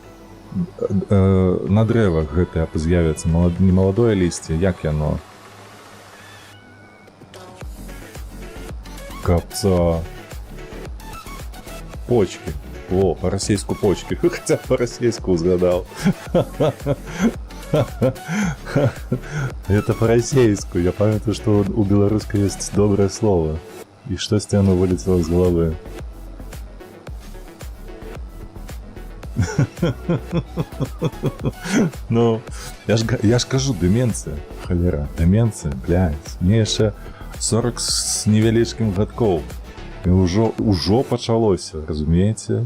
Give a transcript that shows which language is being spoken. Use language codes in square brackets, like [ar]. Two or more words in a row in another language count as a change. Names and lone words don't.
[be] На дрэвах гэтыя з'явяцца немаладое лісце, як яно? Капца. Почки. О, па-расейску почки. Хаця па-расейску узгадаў. [ru] Это по-российску. [be] Я памятаю, [ru] что у белорусской есть доброе слово. И штосьці оно вылетело з головы. Ну, [be] я ж кажу, [ru] деменция. Холера, деменция, блядь. [be] Мне яшчэ 40 с невялічкім гадкоў. І ўжо пачалося, разумееце?